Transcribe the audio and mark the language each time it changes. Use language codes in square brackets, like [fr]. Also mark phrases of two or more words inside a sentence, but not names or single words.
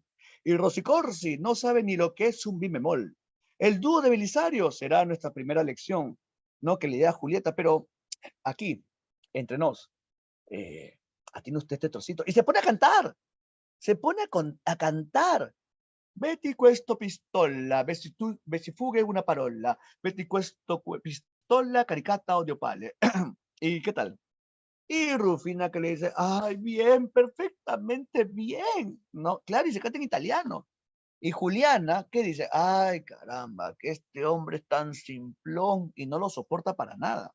[es] Y Rosicorsi no sabe ni lo que es un bimemol. El dúo de Belisario será nuestra primera lección, no que le dé a Julieta, pero aquí, entre nos, atiene usted este trocito. Y se pone a cantar, a cantar. [it] Vedi questo pistola, si fughe una parola, vedi questo pistola caricata o de opale. [es] ¿Y qué tal? Y Rufina que le dice, ay, bien, perfectamente bien, ¿no? Claro, y se canta en italiano. Y Juliana, ¿qué dice? Ay, caramba, que este hombre es tan simplón y no lo soporta para nada.